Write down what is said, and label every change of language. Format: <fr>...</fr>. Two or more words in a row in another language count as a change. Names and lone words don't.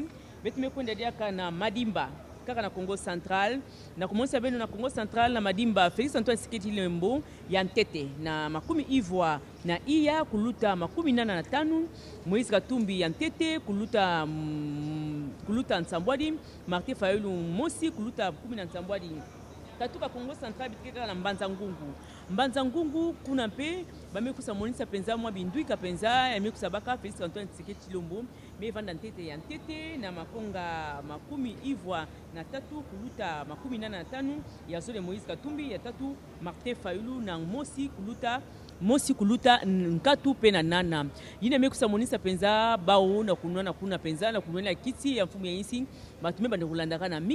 <kg>Betu mekonde diaka na Madimba kaka na Congo Central na kumonisa beno na Congo Central na Madimba Félix Antoine Tshisekedi Tshilombo ya ntete na makumi ivwa na iya kuluta makumi nana na tanu Moïse Katumbi ya ntete kuluta Ntambwadi Martin Fayulu Mosi kuluta 10 na Ntambwadi. Katuka Congo Central bitikeka na Mbanza Ngungu kuna mpe bamekusa monisa penza mwa bindwika penza yamekusa baka Félix Antoine Tshisekedi Tshilombo mevanda ntete ya ntete na makonga makumi ivwa na tatu kuluta makumi nana na tanu ya zole Moïse Katumbi ya tatu Martin Fayulu na Mosi kuluta nkatu pe na nana yine mekusa monisa penza bao na kuna penza na kunwana kiti ya mfumu ya insi batume bande kulandaka na</kg>